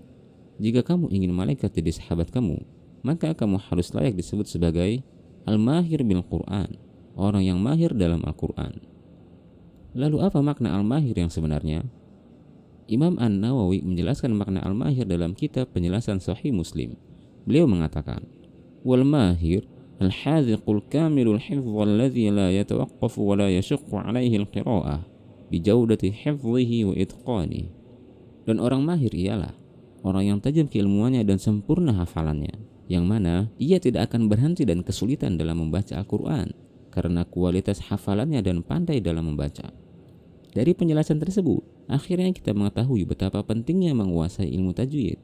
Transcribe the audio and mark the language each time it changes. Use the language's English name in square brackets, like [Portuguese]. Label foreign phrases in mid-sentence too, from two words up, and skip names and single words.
[Indonesian] Jika kamu ingin malaikat jadi sahabat kamu, maka kamu harus layak disebut sebagai [Arabic] الماهر بالقرآن, [Indonesian] orang yang mahir dalam Al-Quran. Lalu apa makna al-mahir yang sebenarnya? Imam An-Nawawi menjelaskan makna al-mahir dalam kitab penjelasan Sahih Muslim. Beliau mengatakan, [Arabic] والماهر الحاذق الكامل الحفظ الذي لا يتوقف ولا يشق عليه القراءة بجودة حفظه وإتقانه. [Indonesian] Dan orang mahir ialah orang yang tajam keilmuannya dan sempurna hafalannya, yang mana ia tidak akan berhenti dan kesulitan dalam membaca Al-Quran karena kualitas hafalannya dan pandai dalam membaca. Dari penjelasan tersebut, akhirnya kita mengetahui betapa pentingnya menguasai ilmu tajwid.